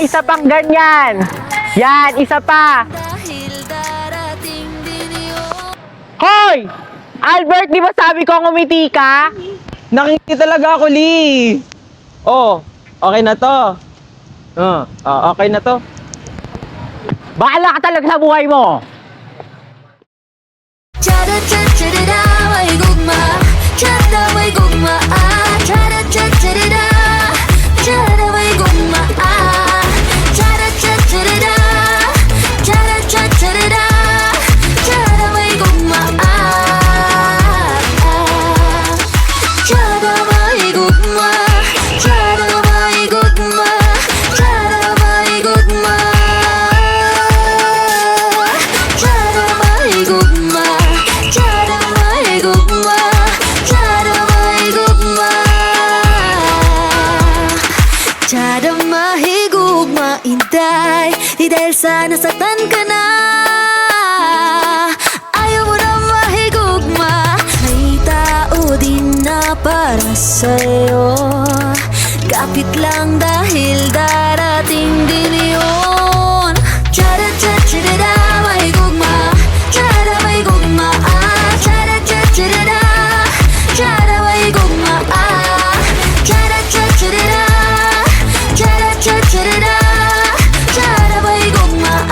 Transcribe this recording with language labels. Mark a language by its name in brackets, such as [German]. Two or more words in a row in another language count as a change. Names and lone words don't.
[Filipino] Isa pang ganyan! Yan! Isa pa! Hoy! Albert, di ba sabi ko ngumiti ka? Nakingiti talaga ako, Lee. Oh, okay na to. Okay na to. Bahala ka talaga sa buhay mo! [Cebuano] Chara-cha-cha-ra-ra, may gugma Chara, may gugma Chara-cha-cha-ra-ra Chara, may gugma Chara-cha-cha-ra-ra Chara-cha-cha-ra-ra Chara, may gugma Chara, may gugma Chara, may gugma Chara, may gugma Chara, may gugma Chara, may gugma Chara, may gugma Chara, mahigugma Intay, [Filipino] di dahil sa nasaktan ka na Ayaw mo na mahigugma May tao din na para sa'yo Kapit lang dahil darating din yun [Cebuano] Chara-cha-cha-ra-ra, may gugma Chara, may gugma Chara-cha-cha-ra-ra Chara, may gugma Chara-cha-cha-ra-ra Chara-cha-cha-ra-ra Chara, may gugma